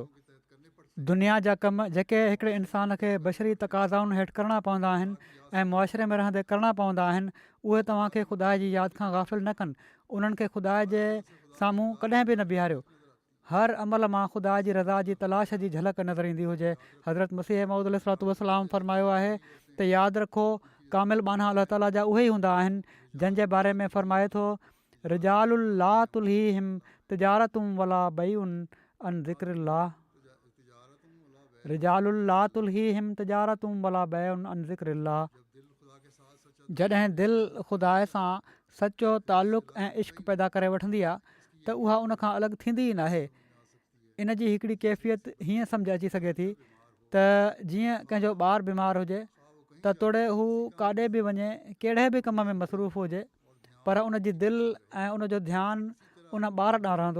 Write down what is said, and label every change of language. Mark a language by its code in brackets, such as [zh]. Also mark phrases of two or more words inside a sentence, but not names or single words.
[sd] दुनिया जा कम जेके हिकिड़े इंसान खे बशरी तक़ाज़ाउनि हेठि करणा पवंदा आहिनि ऐं मुआशिरे में रहंदे करणा पवंदा आहिनि उहे तव्हांखे ख़ुदा जी यादि खां गाफ़िल न कनि, उन्हनि खे ख़ुदा जे साम्हूं कॾहिं बि न बीहारियो। हर अमल मां ख़ुदा जी रज़ा जी तलाश जी झलक नज़र ईंदी हुजे। हज़रत मसीह मौद अलैहिस्सलाम फरमायो आहे त यादि रखो कामिल बाना अलाह ताला जा उहे ई हूंदा आहिनि जंहिंजे बारे में फरमाए थो [ar] رجال لا تلهيهم تجارة ولا بيع عن ذكر الله, رجال لا تلهيهم تجارة ولا بيع عن ذكر الله. [sd] जॾहिं दिलि ख़ुदा सां सचो तालुक़ु ऐं इश्क़ पैदा करे वठंदी आहे त उहा उनखां अलॻि थींदी ई नाहे। इन जी हिकिड़ी कैफ़ियत हीअं सम्झ अची सघे थी त जीअं कंहिंजो ॿारु बीमारु हुजे त तोड़े हू काॾे बि वञे कहिड़े बि कम में मसरूफ़ हुजे पर उन जी दिलि ऐं उनजो ध्यानु उन ॿार ॾांहुं रहंदो।